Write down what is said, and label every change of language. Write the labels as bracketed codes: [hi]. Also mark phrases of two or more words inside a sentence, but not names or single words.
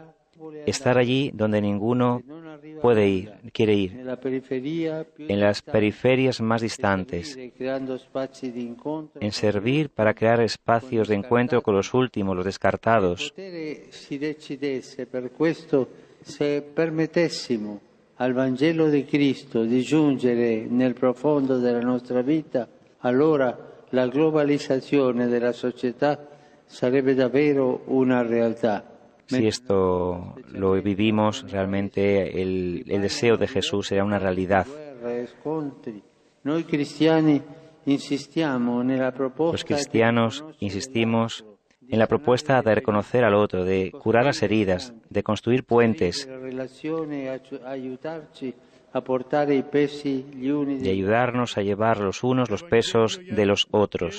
[es] Estar allí donde ninguno quiere ir, en las periferias más distantes, en servir para crear espacios de encuentro con los últimos, los descartados. [it] Se permettessimo al Vangelo di Cristo di giungere nel profondo della nostra vita, allora la globalizzazione della società sarebbe davvero una realtà. [es] Si esto lo vivimos, realmente el deseo de Jesús será una realidad. Los cristianos insistimos en la propuesta de reconocer al otro, de curar las heridas, de construir puentes, de ayudarnos a llevar los unos los pesos de los otros.